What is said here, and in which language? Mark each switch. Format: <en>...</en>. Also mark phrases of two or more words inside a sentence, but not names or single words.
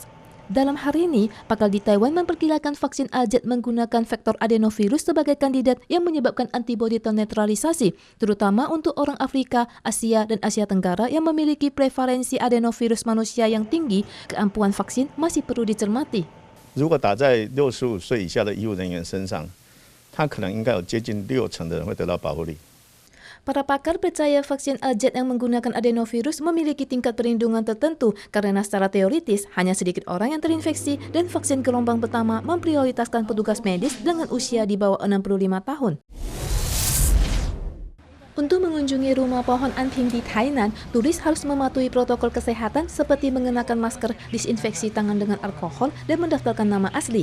<id>Dalam hari ini, pakar di Taiwan memperkirakan vaksin AZ menggunakan vektor adenovirus sebagai kandidat yang menyebabkan antibodi ternetralisasi, terutama untuk orang Afrika, Asia, dan Asia Tenggara yang memiliki prevalensi adenovirus manusia yang tinggi. Keampuhan vaksin masih perlu dicermati.</id> <zh>如果打在65岁以下的医务人员身上，他可能应该有接近60%的人会得到保护力。</zh> <id>Para pakar percaya vaksin AZ yang menggunakan adenovirus memiliki tingkat perlindungan tertentu karena secara teoritis hanya sedikit orang yang terinfeksi dan vaksin gelombang pertama memprioritaskan petugas medis dengan usia di bawah 65 tahun. Untuk mengunjungi rumah pohon anping di Tainan, turis harus mematuhi protokol kesehatan seperti mengenakan masker, disinfeksi tangan dengan alkohol, dan mendaftarkan nama asli.</id>